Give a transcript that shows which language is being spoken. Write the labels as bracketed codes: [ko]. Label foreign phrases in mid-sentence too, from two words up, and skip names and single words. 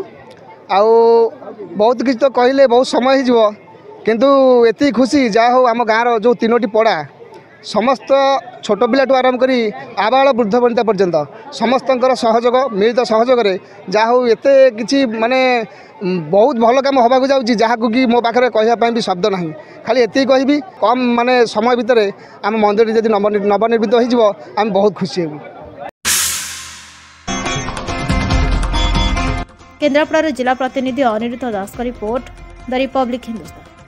[or] ଆଉ ବହୁତ କିଛି ତ କହିଲେ ବହୁତ ସମୟ ହେଇଯିବ, କିନ୍ତୁ ଏତିକି ଖୁସି ଯାହା ହଉ ଆମ ଗାଁର ଯେଉଁ 3ଟି ପଡ଼ା ସମସ୍ତ ଛୋଟ ପିଲାଠୁ ଆରମ୍ଭ କରି ଆବାଳ ବୃଦ୍ଧ ବନିତା ପର୍ଯ୍ୟନ୍ତ ସମସ୍ତଙ୍କର ସହଯୋଗ ମିଳିତ ସହଯୋଗରେ ଯାହା ହଉ ଏତେ କିଛି ମାନେ ବହୁତ ଭଲ କାମ ହେବାକୁ ଯାଉଛି, ଯାହାକୁ କି ମୋ ପାଖରେ କହିବା ପାଇଁ ବି ଶବ୍ଦ ନାହିଁ। ଖାଲି ଏତିକି କହିବି କମ୍ ମାନେ ସମୟ ଭିତରେ ଆମ ମନ୍ଦିରଟି ଯଦି ନବନିର୍ମିତ ହୋଇଯିବ ଆମେ ବହୁତ ଖୁସି ହେବୁ। [hi] केन्द्रापड़ा जिला प्रतिनिधि अनिरुद्ध दास का रिपोर्ट द रिपब्लिक हिंदुस्तान।